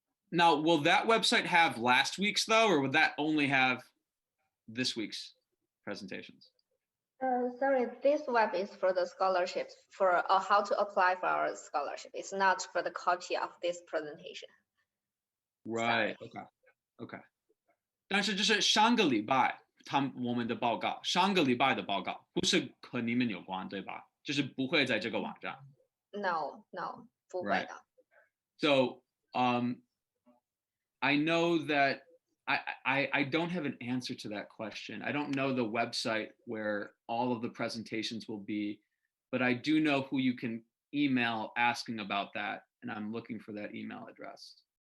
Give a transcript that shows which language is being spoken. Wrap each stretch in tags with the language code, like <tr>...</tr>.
<en>Now, will that website have last week's though, or would that only have this week's presentations? Sorry, this web is for the scholarships, for how to apply for our scholarship. It's not for the copy of this presentation. Right. Okay. Okay.</en> <zh>但是就是上个礼拜我们的报告，上个礼拜的报告不是和你们有关，对吧？就是不会在这个网站。 No, 不会的。</zh> <en>So, I know that I don't have an answer to that question. I don't know the website where all of the presentations will be, but I do know who you can email asking about that, and I'm looking for that email address.</en>